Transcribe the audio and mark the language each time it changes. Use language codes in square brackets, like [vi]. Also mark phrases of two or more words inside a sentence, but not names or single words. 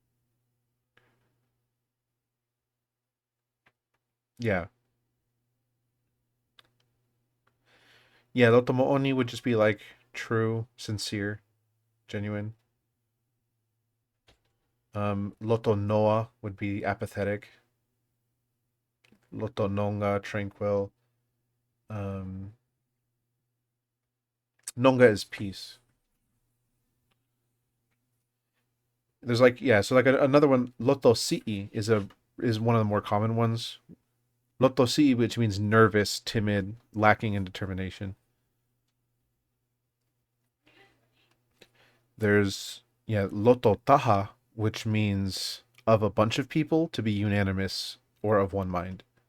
[en] Yeah. Yeah, [to] Loto Mo'oni [en] would just be like true, sincere, genuine. [to] Loto Noa [en] would be apathetic. [to] Loto Nonga, [en] tranquil. Um, Nonga is peace. There's like yeah, so like another one, [to] Loto Si'i [en] is one of the more common ones. [to] Loto Si'i, [en] which means nervous, timid, lacking in determination. There's yeah, [to] Loto Taha, [en] which means of a bunch of people to be unanimous or of one mind.